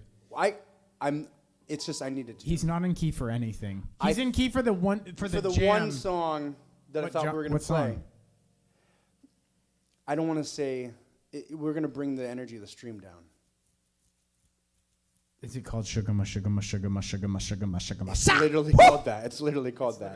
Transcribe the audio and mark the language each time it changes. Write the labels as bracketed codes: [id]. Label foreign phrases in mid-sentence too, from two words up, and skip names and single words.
[en] It's just I needed to. He's not in key for anything. He's in key for the one for the jam. One song that I thought we were going to play. Song? I don't want to say we're going to bring the energy of the stream down. Is it called Shuga Ma Shuga Ma Shuga Ma Shuga Ma Shuga Ma Shuga Ma? It's literally called that. It's literally called that.